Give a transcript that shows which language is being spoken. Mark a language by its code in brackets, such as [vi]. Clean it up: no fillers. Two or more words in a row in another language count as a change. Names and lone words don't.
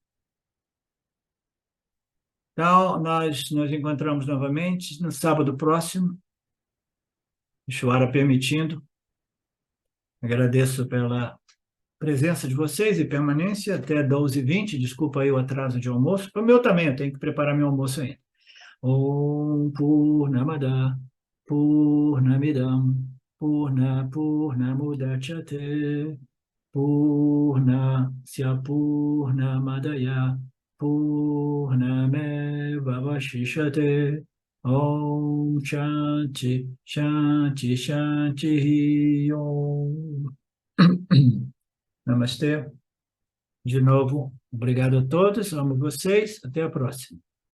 [pt] Então, nós nos encontramos novamente no sábado próximo, Chuara permitindo. Agradeço pela presença de vocês e permanência até 12h20. Desculpa aí o atraso de almoço. O meu também, eu tenho que preparar meu almoço ainda. [sa] Om Purnamada Purnamidam Purnamudachyate Purnasya Purnamadaya Purnameva Vashishyate Om Shanti Shanti Shanti Om. [pt] Namastê. De novo, obrigado a todos, amo vocês, até a próxima.